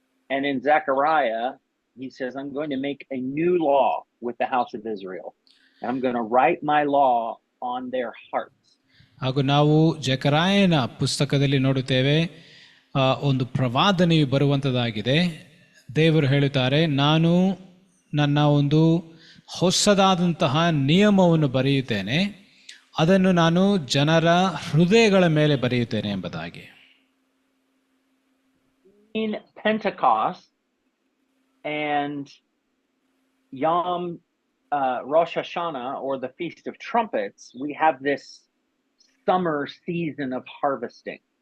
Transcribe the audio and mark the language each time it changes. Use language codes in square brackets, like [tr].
[en] And in Zechariah, he says, "I'm going to make a new law with the house of Israel. And I'm going to write my law on their hearts." [kn] ಹಾಗೂ ನಾವು ಜಕರಾಯನ ಪುಸ್ತಕದಲ್ಲಿ ನೋಡುತ್ತೇವೆ, ಒಂದು ಪ್ರವಾದನೆಯು ಬರುವಂಥದ್ದಾಗಿದೆ. ದೇವರು ಹೇಳುತ್ತಾರೆ, ನಾನು ನನ್ನ ಒಂದು ಹೊಸದಾದಂತಹ ನಿಯಮವನ್ನು ಬರೆಯುತ್ತೇನೆ, ಅದನ್ನು ನಾನು ಜನರ ಹೃದಯಗಳ ಮೇಲೆ ಬರೆಯುತ್ತೇನೆ ಎಂಬುದಾಗಿ. [en] In Pentecost and Yom Rosh Hashanah, or the Feast of Trumpets, we have this summer season of harvesting.